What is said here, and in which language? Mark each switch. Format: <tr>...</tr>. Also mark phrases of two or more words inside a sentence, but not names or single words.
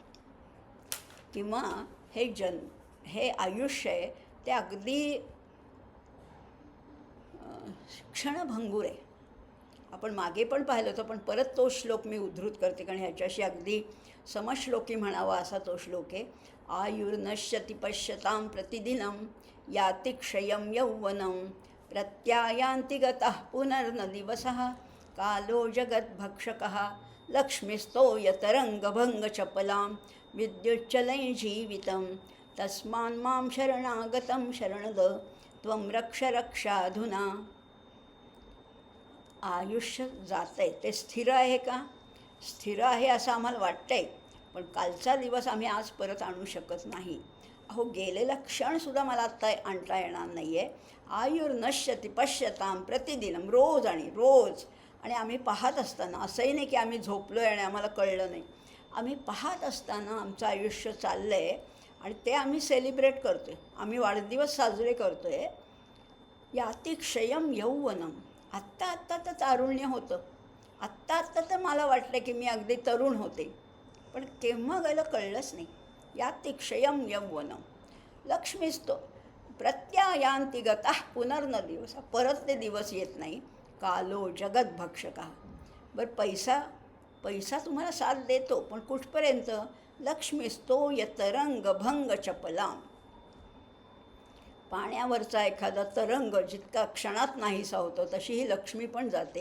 <mr>किंवा हे आयुष्य आहे ते अगदी क्षणभंगूर आहे. आपण मागे पण पाहिलं होतं, पण परत तो श्लोक मी उद्धृत करते कारण ह्याच्याशी अगदी समश्लोकी म्हणावा असा तो श्लोक आहे.</mr> <sa>आयुर्नश्यति पश्यतां प्रतिदिनं याति क्षयं यौवनं प्रत्यायान्ति गतः पुनर्न दिवसः कालो जगद्भक्षकः लक्ष्मीस्तो यतरङ्गभङ्गचपलां विद्युच्चलैः जीवितं तस्मान्मां शरणागतं शरणद त्वं रक्ष रक्षाधुना.</sa> <mr>आयुष्य जात आहे ते स्थिर आहे का? स्थिर आहे असं आम्हाला वाटतं आहे, पण कालचा दिवस आम्ही आज परत आणू शकत नाही. अहो, गेलेला क्षणसुद्धा मला आत्ता आणता येणार नाही आहे.</mr> <sa>आयुर्नश्यति पश्यतां प्रतिदिनं,</sa> <mr>रोज आणि रोज. आणि आम्ही पाहत असताना, असंही नाही की आम्ही झोपलो आहे आणि आम्हाला कळलं नाही, आम्ही पाहत असताना आमचं आयुष्य चाललं आहे आणि ते आम्ही सेलिब्रेट करतो आहे. आम्ही वाढदिवस साजरे करतो आहे.</mr> <sa>याति क्षयं यौवनं,</sa> <mr>आत्ता आत्ता तर तारुण्य होतं, आत्ता आत्ता तर मला वाटलं की मी अगदी तरुण होते, पण केव्हा गेलं कळलंच नाही.</mr> <sa>याति क्षयं यौवनं लक्ष्मीस्तो प्रत्यायान्ति गतः पुनर्न दिवस,</sa> <mr>परत ते दिवस येत नाही.</mr> <sa>कालो जगद्भक्षकः.</sa> <mr>बरं, पैसा तुम्हाला साथ देतो, पण कुठपर्यंत?</mr> <sa>लक्ष्मीस्तो यतरंग भंग चपलां.</sa> <mr>पाण्यावरचा एखादा तरंग जितका क्षणात नाहीसा होतो तशी ही लक्ष्मी पण जाते.</mr>